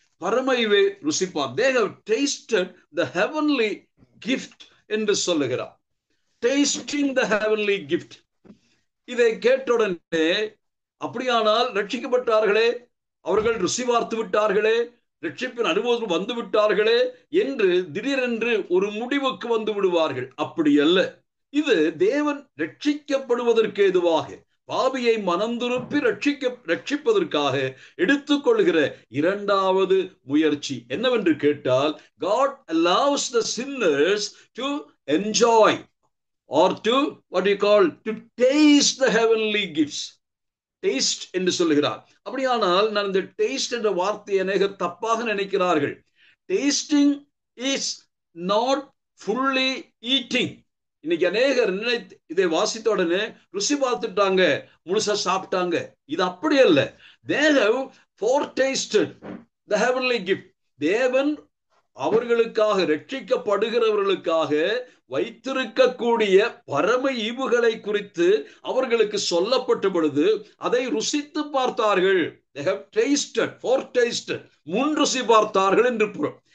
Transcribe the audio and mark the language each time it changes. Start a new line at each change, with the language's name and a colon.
Tamil: பரம ஈவை ருசி பார்த்து,
English: they have tasted the heavenly gift
Tamil: என்று சொல்லுகிறார்.
English: tasting the heavenly gift.
Tamil: இதை கேட்டுடனே அப்படியானால் ரட்சிக்கப்பட்டார்களே, அவர்கள் ருசி பார்த்து விட்டார்களே, ரட்சிப்பின் அனுபவத்தில் வந்து விட்டார்களே என்று திடீரென்று ஒரு முடிவுக்கு வந்து விடுவார்கள். அப்படி அல்ல. இது தேவன் ரட்சிக்கப்படுவதற்கு ஏதுவாக, பாவியை மனம் திருப்பி ரட்சிப்பதற்காக எடுத்துக்கொள்கிற இரண்டாவது முயற்சி என்னவென்று கேட்டால்,
English: God allows the sinners to enjoy or to what you call to taste the heavenly gifts.
Tamil: Taste என்று சொல்லுகிறார். அப்படியானால் நான் இந்த டேஸ்ட் என்ற வார்த்தையை அநேகர் தப்பாக நினைக்கிறார்கள்.
English: Tasting is not fully eating.
Tamil: இன்னைக்கு அநேகர் இதை வாசித்த உடனே ருசி பார்த்துட்டாங்க, முழுசா சாப்பிட்டாங்க. இது அப்படி அல்ல.
English: they have foretasted the heavenly gift.
Tamil: தேவன் அவர்களுக்காக, ரட்சிக்கப்படுகிறவர்களுக்காக வைத்திருக்கக்கூடிய பரம ஈவுகளை குறித்து அவர்களுக்கு சொல்லப்பட்ட பொழுது அதை ருசித்து பார்த்தார்கள்.
English: they have tasted, foretasted,
Tamil: முன் ருசி பார்த்தார்கள் என்று பொருள்.